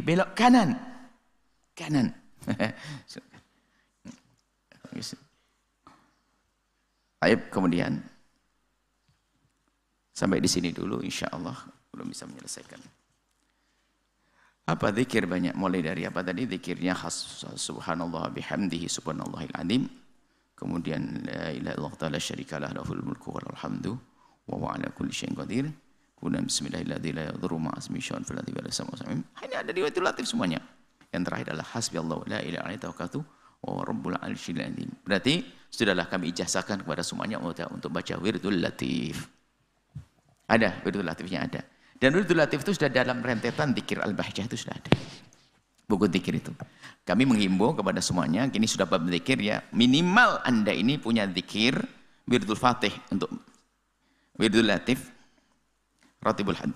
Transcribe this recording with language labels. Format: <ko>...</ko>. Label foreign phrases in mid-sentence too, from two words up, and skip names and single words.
<id>Belok kanan. Kanan. Baik, kemudian sampai di sini dulu insyaallah belum bisa menyelesaikan. Apa zikir banyak, mulai dari apa tadi zikirnya</id> <ar>سبحان الله بحمده سبحان الله العظيم,</ar> <id>kemudian</id> <ar>لا إله إلا الله تعالى شريك له له الملك والحمد وهو على كل شيء قدير,</ar> <id>kemudian</id> <ar>بسم الله الرحمن الرحيم لا يضر مع اسمه شيء في الأرض ولا السماوات.</ar> <id>Ini ada di Wiridul Latif semuanya. Yang terakhir adalah</id> <ar>حسبي الله لا إله إلا هو توكلت ورب العرش العظيم.</ar> <id>Berarti sudahlah kami ijazahkan kepada semuanya untuk baca Wiridul Latif. Ada Wiridul Latifnya ada. Dan Wiridul Latif itu sudah dalam rentetan zikir Al-Bahjah itu sudah ada. Buku zikir itu. Kami menghimbau kepada semuanya, kini sudah bab zikir ya, minimal Anda ini punya zikir Wiridul Fatih untuk Wiridul Latif, Ratibul Haddad.</id>